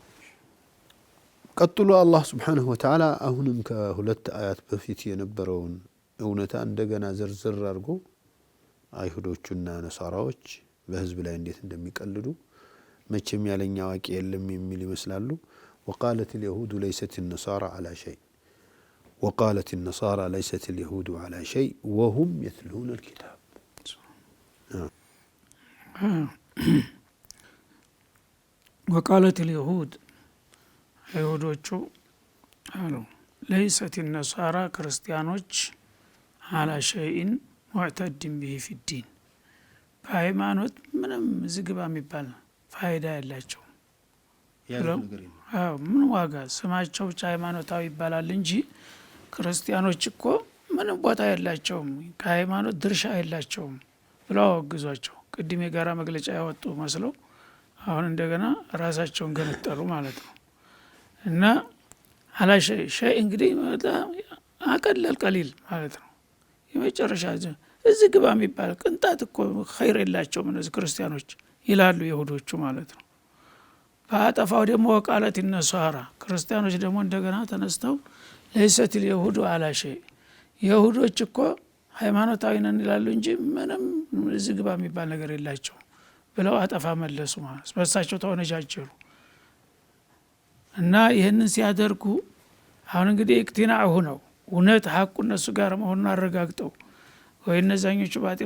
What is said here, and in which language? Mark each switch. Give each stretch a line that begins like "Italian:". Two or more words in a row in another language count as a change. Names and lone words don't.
Amharic: ቀጥሎ አላህ ስብሓንሁ ወተዓላ አሁንም ከሁለት አያት በፊት የነበረውን እውነታ እንደገና ዝርዝር አድርጎ አይሁዶቹና ነሳራዎች በህዝብ ላይ እንዴት እንደሚቀልዱ መቼም ያለኛ አዋቂ የለም የሚል ይመስላሉ።
Arabic: وقالت اليهود ليست النصارى على شيء وقالت النصارى ليست اليهود على شيء وهم يتلون الكتاب። وقالت اليهود
Amharic: አይሁዶቹ አሉ
Arabic: ليست النصارى
Amharic: ክርስቲያኖች
Arabic: على شيء معتد به في الدين
Amharic: በሃይማኖት ምንም ዝግባ የሚባል ፋይዳ ያላቸው ምን ዋጋ ስማቸው ብቻ ሃይማኖታዊ ይባላል እንጂ ክርስቲያኖች እኮ ምንም ቦታ የላቸውም ከሃይማኖት ድርሻ የላቸውም ብለው አወግዟቸው ቅድም የጋራ መግለጫ ያወጡ መስለው አሁን እንደገና ራሳቸውን ገነጠሉ ማለት ነው። እና
Arabic: على شيء
Amharic: እንግዲህ አቀለል ቀሊል ማለት ነው የመጨረሻ እዚህ ግባ የሚባል ቅንጣት እኮ ኸይር የላቸውም እነዚህ ክርስቲያኖች ይላሉ ይሁዶቹ ማለት ነው። በአጠፋው ደግሞ
Arabic: وقالت النصارى
Amharic: ክርስቲያኖች ደግሞ እንደገና ተነስተው
Arabic: ليست اليهود على شيء
Amharic: ይሁዶች እኮ ሃይማኖታዊ ነን ይላሉ እንጂ ምንም እዚህ ግባ የሚባል ነገር የላቸው ብለው አጠፋ መለሱ ማለት በሳቸው ተወነጃጀሩ። እና ይህንን ሲያደርጉ አሁን እንግዲህ እክትናዑ ነው እውነት ሐቁ እነሱ ጋር መሆኑን አረጋግጠው ወይ እነዛኞቹ ባጢል